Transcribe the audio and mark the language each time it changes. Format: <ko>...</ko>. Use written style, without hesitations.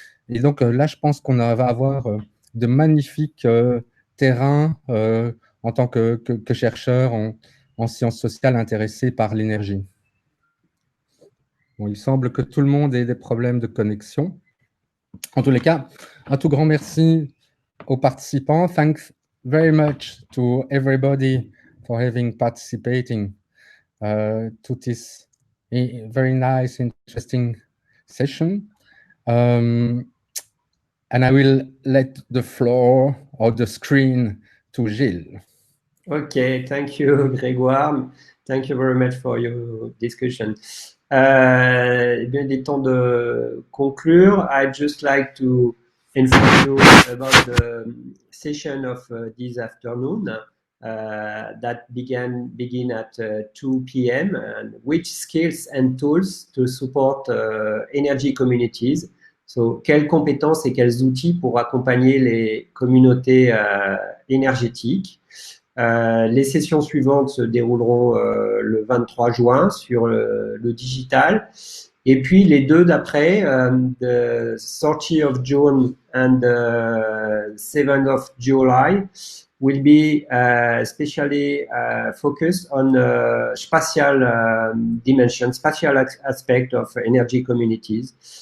<fr>Et donc là, je pense qu'on va avoir de magnifiques terrains en tant que chercheurs en sciences sociales intéressés par l'énergie. Bon, il semble que tout le monde ait des problèmes de connexion. En tous les cas, un tout grand merci aux participants.</fr> <en>Thanks very much to everybody for having participating to this very nice, interesting session. And I will let the floor or the screen to Gilles. Okay, thank you, Grégoire. Thank you very much for your discussion.</en> <fr>Il est temps de conclure.</fr> <en>I'd just like to inform you about the session of this afternoon that begin at 2 p.m. and which skills and tools to support energy communities.</en> <fr>So, quelles compétences et quels outils pour accompagner les communautés énergétiques. Les sessions suivantes se dérouleront le 23 juin sur le digital. Et puis les deux d'après,</fr> <en>the 30th of June and the 7th of July, will be especially focused on spatial dimension, spatial aspect of energy communities.</en>